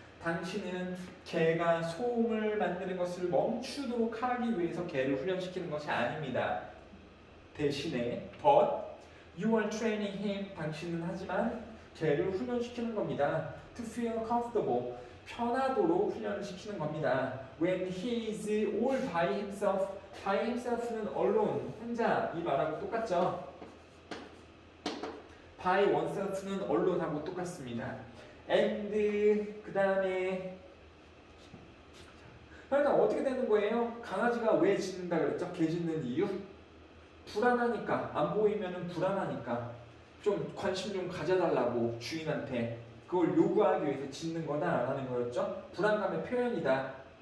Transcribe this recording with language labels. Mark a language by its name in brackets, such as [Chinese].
[Korean] 당신은 개가 소음을 만드는 것을 멈추도록 하기 위해서 개를 훈련시키는 것이 아닙니다. 대신에 [English] but you are training him, [Korean] 당신은 하지만 개를 훈련시키는 겁니다. [English] To feel comfortable, [Korean] 편하도록 훈련을 시키는 겁니다. [English] When he is all by himself, by himself는 alone, [Korean] 혼자 이 말하고 똑같죠. by oneself는 alone하고 똑같습니다. And 그 다음에 그러니까 어떻게 되는 거예요? 강아지가 왜 짖는다 그랬죠? 개 짖는 이유? 불안하니까, 안 보이면은 불안하니까 좀 관심 좀 가져달라고 주인한테 그걸 요구하기 위해서 짖는 거다라는 거였죠. 불안감의 표현이다.